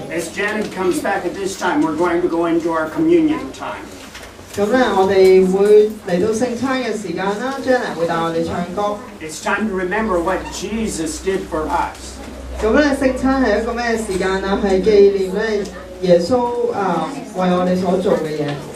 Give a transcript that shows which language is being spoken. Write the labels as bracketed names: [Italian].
[English] As Janet comes back at this time, we're going to go into our communion time. [Cantonese] 咁咧，我哋會嚟到聖餐嘅時間啦 ，Janet 會帶我哋唱歌。 [English] It's time to remember what Jesus did for us. [Cantonese] 咁咧，聖餐係一個咩時間啊？係紀念咧耶穌為我哋所做嘅嘢。